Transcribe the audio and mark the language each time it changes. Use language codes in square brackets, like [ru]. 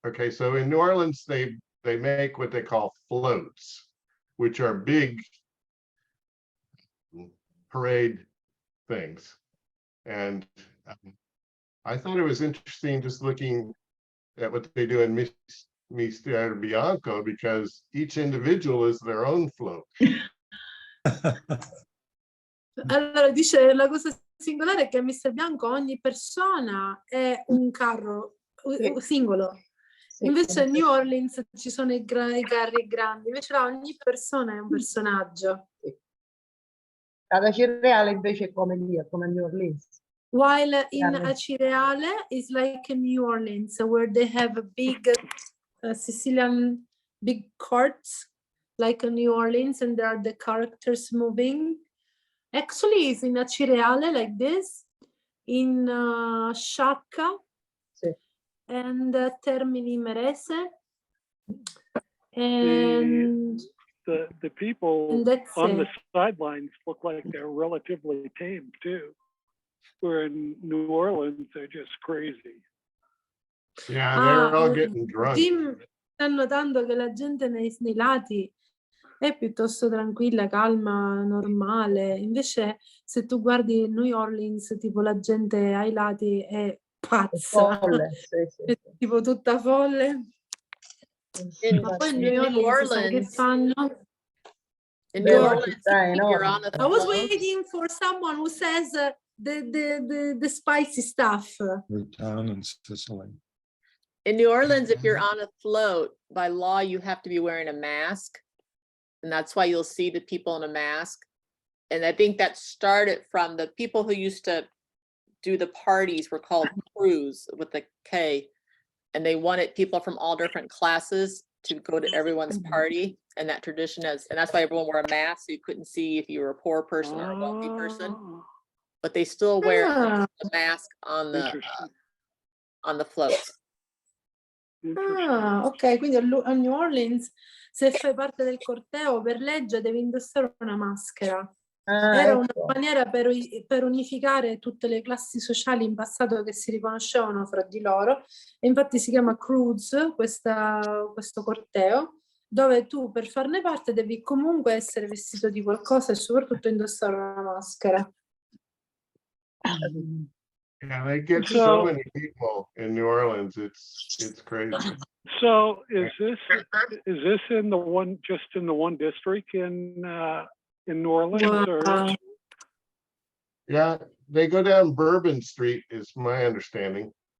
[en] Okay, so in New Orleans, they make what they call floats, which are big parade things. And I thought it was interesting just looking at what they do in Mister Bianco, because each individual is their own float. [it] Allora dice la cosa singolare è che a Mister Bianco ogni persona è un carro singolo. Invece a New Orleans ci sono i carri grandi, invece là ogni persona è un personaggio. Ad Acireale invece è come lì, è come New Orleans. [en] While in Acireale is like in New Orleans, where they have a big Sicilian big carts, like in New Orleans, and there are the characters moving. Actually, it's in Acireale like this, in Sciacca and Termini Merese, and the people on the sidelines look like they're relatively tame too. Where in New Orleans they're just crazy. Yeah, they're all getting drunk. [it] Jim sta notando che la gente nei lati è piuttosto tranquilla, calma, normale. Invece se tu guardi New Orleans, tipo la gente ai lati è pazza. Folle, è tipo tutta folle. Ma poi New Orleans che fanno? [en] In New Orleans, you're on I was waiting for someone who says the spicy stuff. Town in Sicily. In New Orleans, if you're on a float, by law, you have to be wearing a mask. And that's why you'll see the people in a mask. And I think that started from the people who used to do the parties were called crews with the K. And they wanted people from all different classes to go to everyone's party. And that tradition is, and that's why everyone wore a mask. So you couldn't see if you were a poor person or a wealthy person. But they still wear the mask on the floats. [it] Ah, ok, quindi a New Orleans, se fai parte del corteo, per legge devi indossare una maschera. Era una maniera per unificare tutte le classi sociali in passato che si riconoscevano fra di loro, e infatti si chiama cruise questo corteo, dove tu per farne parte devi comunque essere vestito di qualcosa e soprattutto indossare una maschera. [en] Yeah, they get so many people in New Orleans. It's crazy. So is this in the one, just in the one district in New Orleans? Or? Yeah, they go down Bourbon Street is my understanding.